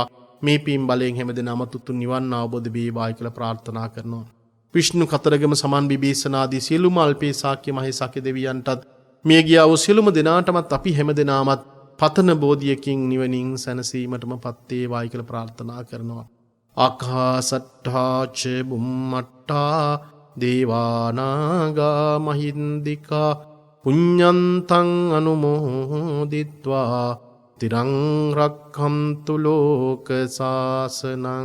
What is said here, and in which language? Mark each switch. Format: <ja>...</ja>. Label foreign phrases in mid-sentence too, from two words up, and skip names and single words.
<si>මේ පින් බලයෙන් හැමදෙනාම තුතු නිවන් අවබෝධ වේවායි කියලා ප්‍රාර්ථනා කරනවා. විෂ්ණු කතරගම සමන් බිබීසනාදී සියලුම අල්පේ ශාක්‍ය මහේසාක්‍ය දෙවියන්ටත් මිය ගියා වූ සියලුම දෙනාටමත් අපි හැමදෙනාමත් පතන බෝධියකින් නිවනින් සැනසීමටම පත් වේවායි කියලා ප්‍රාර්ථනා කරනවා.</si> <pi>ආකාසට්ඨා ච බුම්මට්ඨා දේවානාගා මහින්దికා පුඤ්ඤන්තං අනුමෝදිත්වා තිරං රක්ඛන්තු ලෝක සාසනං.</pi>